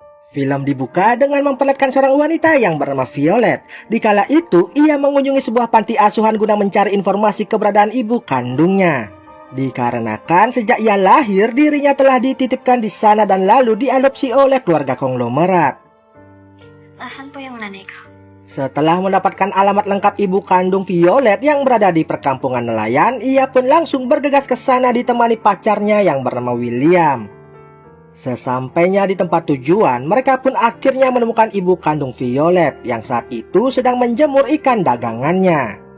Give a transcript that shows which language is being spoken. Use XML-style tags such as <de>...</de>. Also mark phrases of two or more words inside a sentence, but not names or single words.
<id>Film dibuka dengan memperlihatkan seorang wanita yang bernama Violet. Dikala itu, ia mengunjungi sebuah panti asuhan guna mencari informasi keberadaan ibu kandungnya. Dikarenakan sejak ia lahir, dirinya telah dititipkan di sana dan lalu diadopsi oleh keluarga konglomerat.</id> <tl>Nasaan po yung nanay ko?</tl> <id>Setelah mendapatkan alamat lengkap ibu kandung Violet yang berada di perkampungan nelayan, ia pun langsung bergegas ke sana ditemani pacarnya yang bernama William. Sesampainya di tempat tujuan, mereka pun akhirnya menemukan ibu kandung Violet yang saat itu sedang menjemur ikan dagangannya.</id>